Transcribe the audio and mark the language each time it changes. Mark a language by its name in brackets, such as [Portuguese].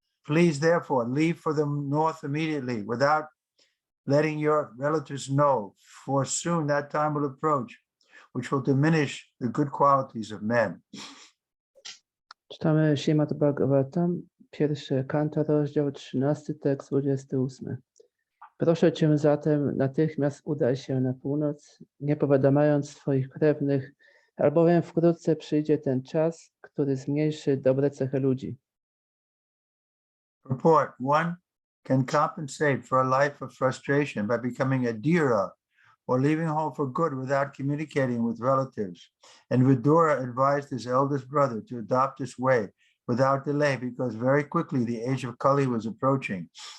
[English] Please therefore leave for the north immediately without letting your relatives know, for soon that time will approach which will diminish the good qualities of men. [Polish] Czytamy Śrimad Bhagavatam, pierwszy kanto, rozdział 13, tekst 28. Proszę cię zatem, natychmiast udaj się na północ, nie powiadamiając swoich krewnych, albowiem wkrótce przyjdzie ten czas, który zmniejszy dobre cechy ludzi. [English] Purport: one can compensate for a life of frustration by becoming a dhira or leaving home for good without communicating with relatives. And Vidura advised his eldest brother to adopt this way without delay, because very quickly the age of Kali was approaching.